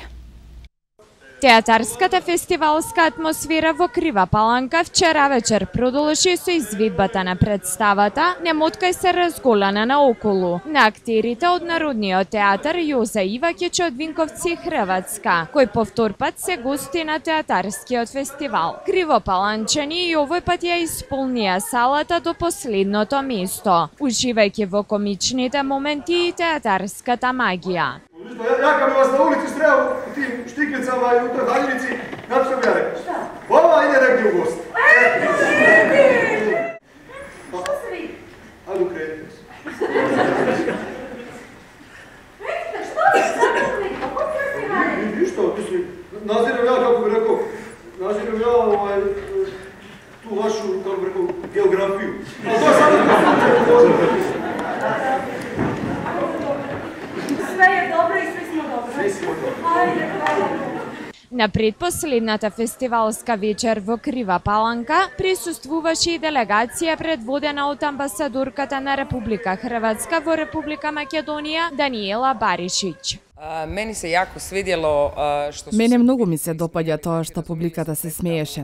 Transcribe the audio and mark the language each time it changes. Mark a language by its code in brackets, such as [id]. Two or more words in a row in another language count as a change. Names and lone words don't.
[mk] Театарската фестивалска атмосфера во Крива Паланка вчера вечер продолжи со изведбата на представата "Не моткај се разголена наоколу" на актерите од Народниот театар Јоза Ивакиќ од Винковци, Хрватска, кој повтор пат се гости на театарскиот фестивал. Кривопаланчани и овој пат ја исполнија салата до последното место, уживајќи во комичните моменти и театарската магија. [hr] Ja kad bi vas na ulici sreo u tim štiklicama i u toj haljinici, znate što bi ja rekao? Šta? Ova ide negdje u gost. Što se vidi? Ajde ukrenite se. Rekite, što se sada uklika? Kako se radi? Ništa, mislim, naziram ja, kako bi rekao, naziram ja tu vašu, kako bi rekao, geografiju. A to je samo Sve je dobro i svi smo dobro. Ajde, hvala. [mk] На предпоследната фестивалска вечер во Крива Паланка присуствуваше и делегација предводена од амбасадорката на Република Хрватска во Република Македонија Даниела Баришиć. Мене многу ми се допаѓа тоа што публиката се смееше.